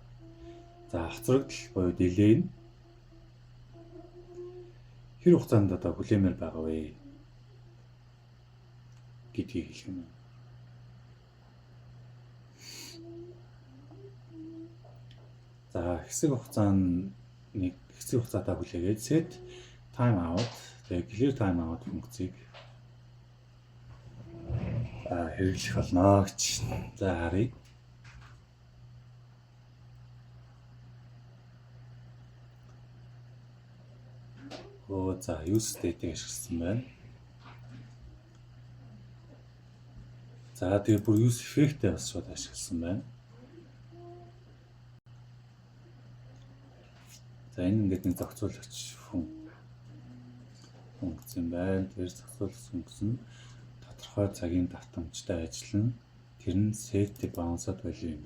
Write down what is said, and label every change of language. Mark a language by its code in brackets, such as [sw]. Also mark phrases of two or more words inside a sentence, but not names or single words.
[mn] За хоцрогдол буюу delay нь хэр хугацаанд одоо хүлээмээр байгаа вэ гэдгийг хэлэх юм. За хэсэг хугацаатай хүлээгээд [en] set timeout [mn] тэгээд [en] clear timeout [mn] функцийг хэрэглэх болно гэж. За харъя. За [en] use state- [mn] ийг ашигласан байна. За тэгээ бүр [en] use effect- [mn] ийг бас шууд ашигласан байна. За энэ ингээд нэг зохицуулагч функц юм байна. Тэр зохицуулагч функц нь тодорхой цагийн давтамжтай ажиллана. Тэр нь [en] set debounce- [mn] д value юм.